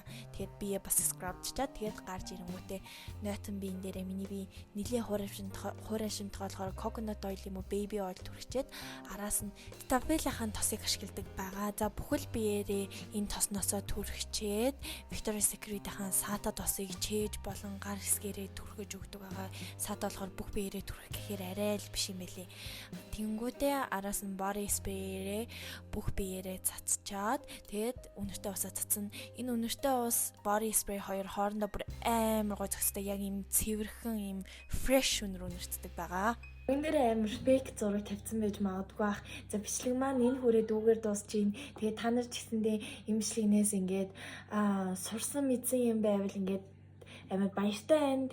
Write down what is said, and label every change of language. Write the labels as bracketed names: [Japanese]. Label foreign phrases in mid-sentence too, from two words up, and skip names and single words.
[Mongolian] Тэгээд бие бас скрабчаад тэгээд гарч ирэнгүүтээ нойтон биен дээрээ миний бие нэлийн хуурай шимтгий болохоор [English] coconut oil [Mongolian] юм уу [English] baby oil [Mongolian] түрхчээд араас нь Cetaphil-ийн тосыг ашигладаг байгаа. За бүхэл биеэрээ энэ тосноосоо түрхчээд Victoria's Secret-ийн сата тосыг чээж болон гар хэсгээрээ түрхэж өгдөг байгаа. Сата болохоор бүх биеэрээ түрхэх гэхээр арай л биш юм байлээ. Тэнгүүтээ араас нь [English] body spray- [Mongolian] ээрээ бүх биеэрээ цацчаад тэгээд үнэртэй усаа цацсан. Энэ үнэртэй ус [English] body spray [Mongolian] хоёр хоорондоо бүр амар гой зохистой яг юм цэвэрхэн юм fresh үнэр үнэрцдэг байгаа. Энэ дээр амар fake зураг тавьсан байж магадгүй ах. За бичлэг маань энэ хүрээ дүүгээр дуусчихин. Тэгээд та нар ч гэсэндээ имжлэгнээс ингээд сурсан мэдсэн юм байвал ингээд амар баяртай байна.